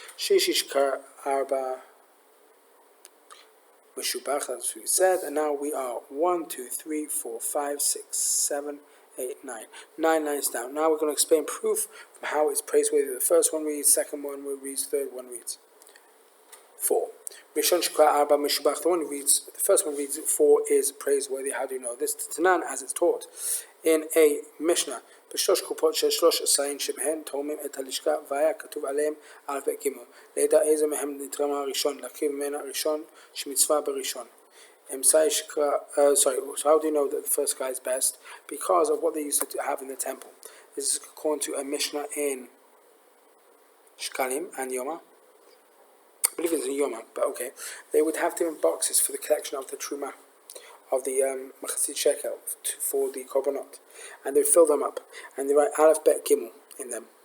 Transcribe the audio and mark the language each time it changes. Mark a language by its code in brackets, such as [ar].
[en] Shishi Shikar Arba Meshubach, that's what we said, and now we are 1, 2, 3, 4, 5, 6, 7, 8, 9. 9 lines down. Now we're going to explain proof from how it's praiseworthy. The first one reads, second one reads, third one reads 4. Rishon Shikra Arba Meshubach, the one who reads, the first one reads 4 is praiseworthy. How do you know this? Tanan, as it's taught in a Mishnah. [he] בשלוש קופות של 13 שבהן תורמים את הלשכה והיה כתוב עליהם א' ב' ג' לידע איזה מהם נתרמה הראשון להקריב ממנה הראשון שמצווה בראשון. [en] So how do you know that the first guy is best? Because of what they used to have in the temple. This is according to a Mishnah in Shkalim and Yoma. I believe it's in Yoma, but okay. They would have different boxes for the collection of the Truma, of the Masechet Shekel for the Korbanot, and they fill them up, and they write Aleph Bet Gimel in them.